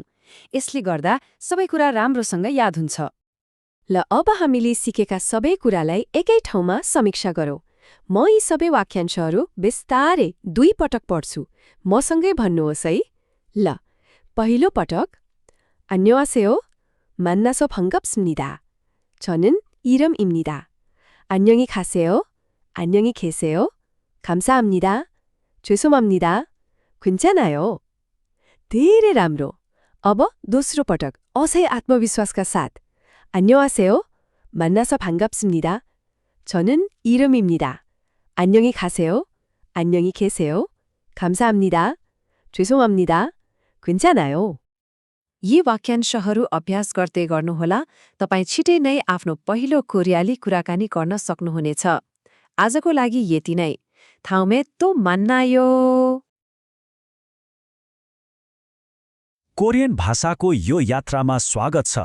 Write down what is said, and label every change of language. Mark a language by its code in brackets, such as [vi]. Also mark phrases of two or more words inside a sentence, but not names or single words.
[ne] यसले गर्दा सबै कुरा राम्रोसँग याद हुन्छ। ल, अब हामीले सिकेका सबै कुरालाई एकै ठाउँमा समीक्षा गरौँ। म यी सबै वाक्यांशहरू बिस्तारै 2 पटक पढ्छु। मसँगै भन्नुहोस् है। ल, पहिलो पटक [ko] 안녕하세요. 만나서 반갑습니다. 저는 이름입니다. 안녕히 가세요. 안녕히 계세요. 감사합니다. 죄송합니다. 괜찮아요. [ne] धेरै राम्रो। अब दोस्रो पटक अझै आत्मविश्वासका साथ [ko] 안녕하세요. 만나서 반갑습니다. 저는 이름입니다. 안녕히 가세요. 안녕히 계세요. 감사합니다. 죄송합니다. 괜찮아요. [ne] यी वाक्यांशहरू अभ्यास गर्दै गर्नुहोला। तपाईँ छिटै नै आफ्नो पहिलो कोरियाली कुराकानी गर्न सक्नुहुनेछ। आजको लागि यति नै। [ko] 다음에 또 만나요. [ne] कोरियन भाषाको यो यात्रामा स्वागत छ।